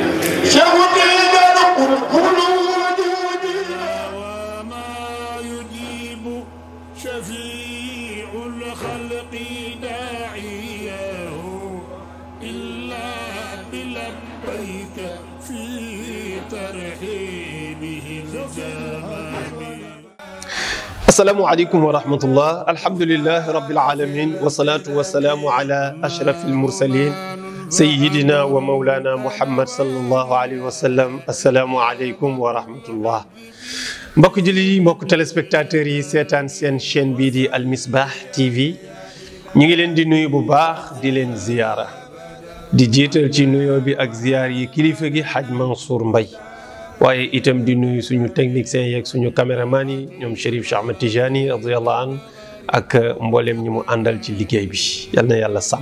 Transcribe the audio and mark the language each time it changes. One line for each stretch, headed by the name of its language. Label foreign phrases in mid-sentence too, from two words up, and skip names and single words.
Arabic: وما يجيب شفيع الخلق داعيه إلا بلبيك في ترحيبه الزمان. السلام عليكم ورحمة الله. الحمد لله رب العالمين والصلاة والسلام على أشرف المرسلين سيدنا ومولانا محمد صلى الله عليه وسلم. السلام عليكم ورحمة الله.
Wolof: mbokk jullit yi mbokk téléspectateurs yi seetaan seen chaîne bii di Al Misbah TV ñu ngi leen di nuyu bu baax di leen ziyaara di jiital ci nuyoo bi ak ziyaar yi kilifa gi Hadj Mansour Mbaye waaye itam di nuyu suñu technicien yeeg suñu caméraman yi ñoom Chérif Cheikh Ahmed Tijani
Arabic: رضي الله عنه
Wolof: ak mboolem ñi mu àndal ci liggéey bi yal na yàlla sàmm.